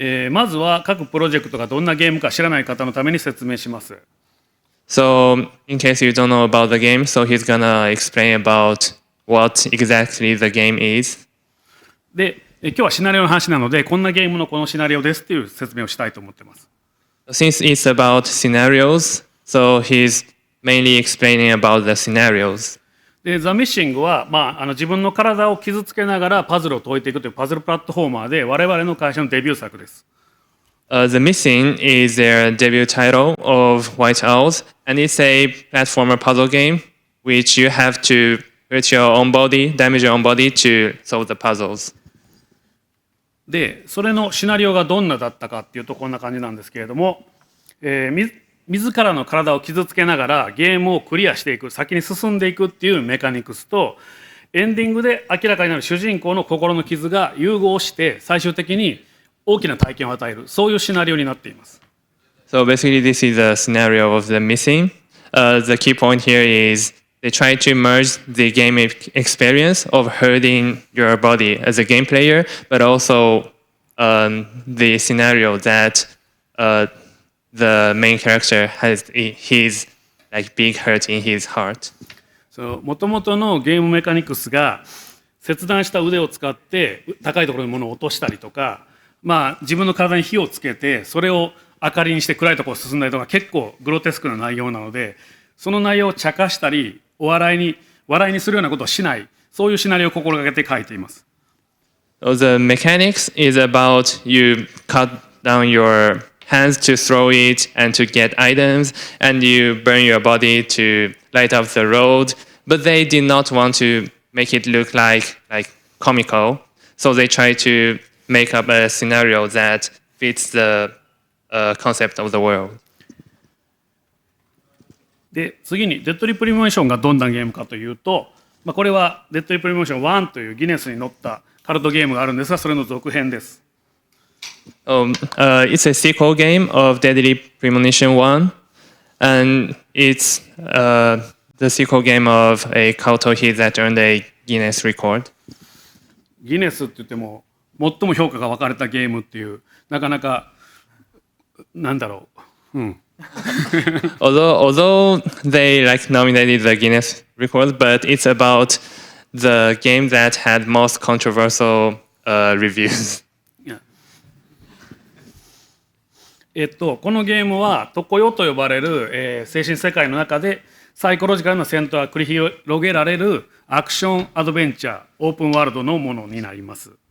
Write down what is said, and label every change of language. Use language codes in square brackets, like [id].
[ja] まずは各プロジェクトがどんなゲームか知らない方のために説明します。 [en] So, in case you don't know about the game, so he's gonna explain about what exactly the game is. [ja] で、今日はシナリオの話なので、こんなゲームのこのシナリオですっていう説明をしたいと思っています。 [en] Since it's about scenarios, so he's mainly explaining about the scenarios. [ja] で、ザ・ミッシングは、自分の体を傷つけながらパズルを解いていくというパズルプラットフォーマーで、我々の会社のデビュー作です。 [en] The Missing is their debut title of White Owls, and it's a platformer puzzle game which you have to hurt your own body, damage your own body to solve the puzzles. [ja] で、それのシナリオがどんなだったかっていうとこんな感じなんですけれども、自らの体を傷つけながらゲームをクリアしていく、先に進んでいくっていうメカニクスと、エンディングで明らかになる主人公の心の傷が融合して最終的に大きな体験を与える、そういうシナリオになっています。 [en] So basically, this is a scenario of the Missing. The key point here is they try to merge the game experience of hurting your body as a game player, but also the scenario that the main character has his like big hurt in his heart. [ja] もともとのゲームメカニクスが切断した腕を使って高いところに物を落としたりとか、自分の体に火をつけてそれを明かりにして暗いところを進んだりとか、結構グロテスクな内容なので、その内容を茶化したり笑いにするようなことをしない、そういうシナリオを心がけて書いています。 [en] So the mechanics is about you cut down your hands to throw it and to get items, and you burn your body to light up the road. But they did not want to make it look like comical, so they try to make up a scenario that fits the concept of the world. [ja] で、次にデッドリプリモーションがどんなゲームかというと、これはデッドリプリモーション1というギネスに載ったカルトゲームがあるんですが、それの続編です。 [en] It's a sequel game of Deadly Premonition 1, and it's the sequel game of a Kauto hit that earned a Guinness record. [ja] ギネスって言っても最も評価が分かれたゲームっていう、なかなかなんだろう。 [en] although they nominated the Guinness record, but it's about the game that had most controversial reviews. [ja] このゲームは常世と呼ばれる、精神世界の中でサイコロジカルな戦闘が繰り広げられるアクションアドベンチャーオープンワールドのものになります。